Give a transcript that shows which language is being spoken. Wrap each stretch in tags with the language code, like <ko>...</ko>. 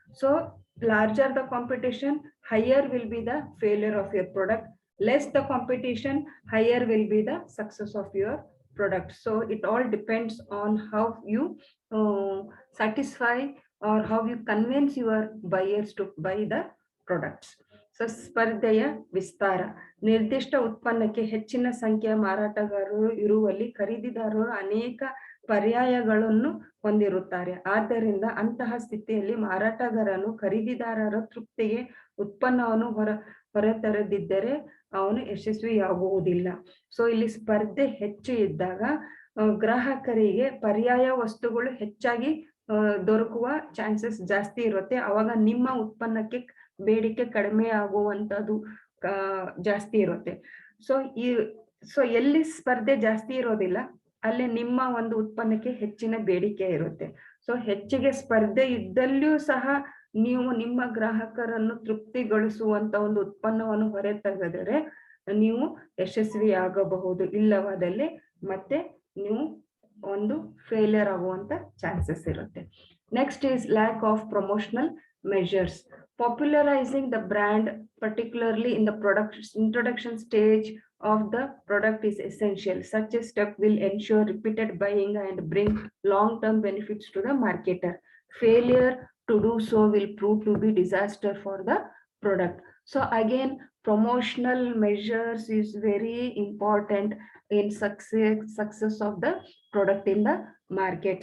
<en>So larger the competition, higher will be the failure of your product. Less the competition, higher will be the success of your product. So it all depends on how you satisfy or how you convince your buyers to buy the products.</en> <kn>So ಸ್ಪರ್ಧೆಯ ವಿಸ್ತಾರ. ನಿರ್ದಿಷ್ಟ ಉತ್ಪನ್ನಕ್ಕೆ ಹೆಚ್ಚಿನ ಸಂಖ್ಯೆಯ ಮಾರಾಟಗಾರರು ಇರುವಲ್ಲಿ ಖರೀದಿದಾರರು ಅನೇಕ ಪರ್ಯಾಯಗಳನ್ನು ಹೊಂದಿರುತ್ತಾರೆ. ಆದ್ದರಿಂದ ಅಂತಹ ಸ್ಥಿತಿಯಲ್ಲಿ ಮಾರಾಟಗಾರನು ಖರೀದಿದಾರರ ತೃಪ್ತಿಗೆ ಉತ್ಪನ್ನವನ್ನು ಹೊರತರದಿದ್ದರೆ ಅವನು ಯಶಸ್ವಿಯಾಗುವುದಿಲ್ಲ. ಸೊ ಇಲ್ಲಿ ಸ್ಪರ್ಧೆ ಹೆಚ್ಚು ಇದ್ದಾಗ ಗ್ರಾಹಕರಿಗೆ ಪರ್ಯಾಯ ವಸ್ತುಗಳು ಹೆಚ್ಚಾಗಿ ದೊರಕುವ ಚಾನ್ಸಸ್ ಜಾಸ್ತಿ ಇರುತ್ತೆ. ಅವಾಗ ನಿಮ್ಮ ಉತ್ಪನ್ನಕ್ಕೆ ಬೇಡಿಕೆ ಕಡಿಮೆ ಆಗುವಂತದ್ದು ಜಾಸ್ತಿ ಇರುತ್ತೆ. ಸೊ ಎಲ್ಲಿ ಸ್ಪರ್ಧೆ ಜಾಸ್ತಿ ಇರೋದಿಲ್ಲ ಅಲ್ಲಿ ನಿಮ್ಮ ಒಂದು ಉತ್ಪನ್ನಕ್ಕೆ ಹೆಚ್ಚಿನ ಬೇಡಿಕೆ ಇರುತ್ತೆ. ಸೊ ಹೆಚ್ಚಿಗೆ ಸ್ಪರ್ಧೆ ಇದ್ದಲ್ಲಿಯೂ ಸಹ ನೀವು ನಿಮ್ಮ ಗ್ರಾಹಕರನ್ನು ತೃಪ್ತಿಗೊಳಿಸುವಂತ ಒಂದು ಉತ್ಪನ್ನವನ್ನು ಹೊರತೆಗೆದರೆ ನೀವು ಯಶಸ್ವಿ ಆಗಬಹುದು. ಇಲ್ಲವಾದಲ್ಲಿ ಮತ್ತೆ ನೀವು ಒಂದು ಫೇಲಿಯರ್ ಆಗುವಂತ ಚಾನ್ಸಸ್ ಇರುತ್ತೆ.</kn> <en>Next is lack of promotional measures. Popularizing the brand particularly in the product introduction stage of the product is essential. Such a step will ensure repeated buying and bring long-term benefits to the marketer. Failure to do so will prove to be disaster for the product. So again, promotional measures is very important in success of the product in the market.</en>